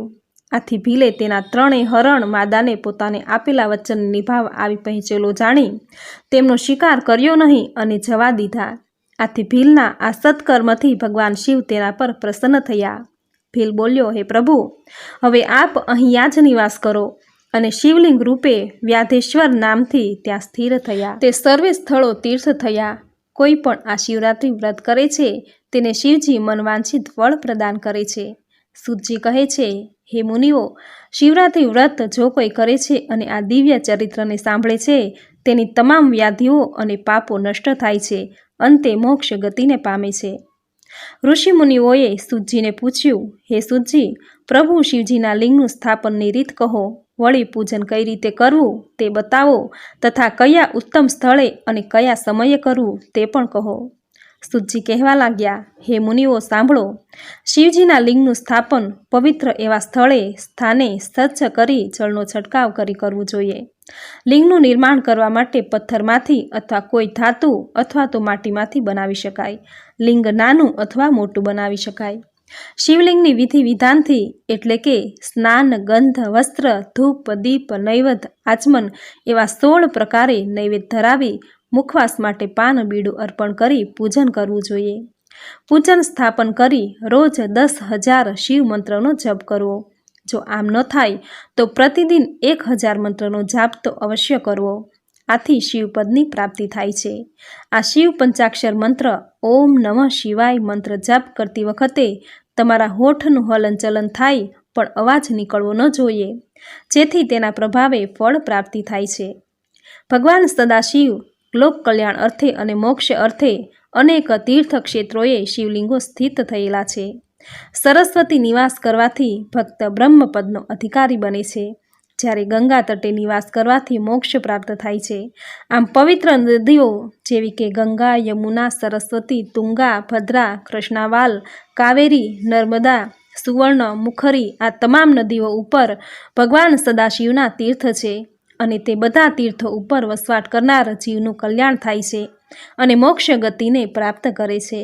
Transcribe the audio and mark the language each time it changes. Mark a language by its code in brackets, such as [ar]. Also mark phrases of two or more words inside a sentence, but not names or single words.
[gu] આથી ભીલે તેના ત્રણેય હરણ માદાને પોતાને આપેલા વચન નિભાવ આવી પહોંચેલો જાણી તેમનો શિકાર કર્યો નહીં અને જવા દીધા। આથી ભીલના આ સત્કર્મથી ભગવાન શિવ તેના પર પ્રસન્ન થયા। ભીલ બોલ્યો, હે પ્રભુ, હવે આપ અહીંયા જ નિવાસ કરો। અને શિવલિંગ રૂપે વ્યાધેશ્વર નામથી ત્યાં સ્થિર થયા। તે સર્વે સ્થળો તીર્થ થયા। કોઈ પણ આ શિવરાત્રિ વ્રત કરે છે તેને શિવજી મનવાંછિત ફળ પ્રદાન કરે છે। સૂતજી કહે છે, હે મુનિઓ, શિવરાત્રિ વ્રત જો કોઈ કરે છે અને આ દિવ્ય ચરિત્રને સાંભળે છે તેની તમામ વ્યાધિઓ અને પાપો નષ્ટ થાય છે, અંતે મોક્ષ ગતિને પામે છે। ઋષિ મુનિઓએ સૂતજીને પૂછ્યું, હે સૂતજી, પ્રભુ શિવજીના લિંગનું સ્થાપનની રીત કહો, વળી પૂજન કઈ રીતે કરવું તે બતાવો તથા કયા ઉત્તમ સ્થળે અને કયા સમયે કરવું તે પણ કહો। સૂતજી કહેવા લાગ્યા, હે મુનિઓ સાંભળો। શિવજીના લિંગનું સ્થાપન પવિત્ર એવા સ્થળે સ્થાને સ્વચ્છ કરી જળનો છટકાવ કરી કરવું જોઈએ। લિંગનું નિર્માણ કરવા માટે પથ્થરમાંથી અથવા કોઈ ધાતુ અથવા તો માટીમાંથી બનાવી શકાય। લિંગ નાનું અથવા મોટું બનાવી શકાય। શિવલિંગની વિધિ વિધાનથી એટલે કે સ્નાન, ગંધ, વસ્ત્ર, ધૂપ, દીપ, નૈવેદ્ય, આચમન એવા 16 પ્રકારે નૈવેદ્ય ધરાવી મુખવાસ માટે પાન બીડું અર્પણ કરી પૂજન કરવું જોઈએ। પૂજન સ્થાપન કરી રોજ 10,000 શિવ મંત્રનો જપ કરવો। જો આમ ન થાય તો પ્રતિદિન 1000 મંત્રનો જાપ તો અવશ્ય કરવો। આથી શિવપદની પ્રાપ્તિ થાય છે। આ શિવ પંચાક્ષર મંત્ર [sa] ओम नमः शिवाय [gu] મંત્ર જાપ કરતી વખતે તમારા હોઠનું હલન ચલન થાય પણ અવાજ નિકળવો ન જોઈએ, જેથી તેના પ્રભાવે ફળ પ્રાપ્તિ થાય છે। ભગવાન સદાશિવ લોક કલ્યાણ અર્થે અને મોક્ષ અર્થે અનેક તીર્થક્ષેત્રોએ શિવલિંગો સ્થિત થયેલા છે. સરસ્વતી નિવાસ કરવાથી ભક્ત બ્રહ્મપદનો અધિકારી બને છે, જ્યારે ગંગા તટે નિવાસ કરવાથી મોક્ષ પ્રાપ્ત થાય છે. આમ પવિત્ર નદીઓ જેવી કે ગંગા, યમુના, સરસ્વતી, તુંગા, ભદ્રા, કૃષ્ણાવાલ, કાવેરી, નર્મદા, સુવર્ણ, મુખરી આ તમામ નદીઓ ઉપર ભગવાન સદાશિવના તીર્થ છે અને તે બધા તીર્થો ઉપર વસવાટ કરનાર જીવનું કલ્યાણ થાય છે અને મોક્ષ ગતિને પ્રાપ્ત કરે છે.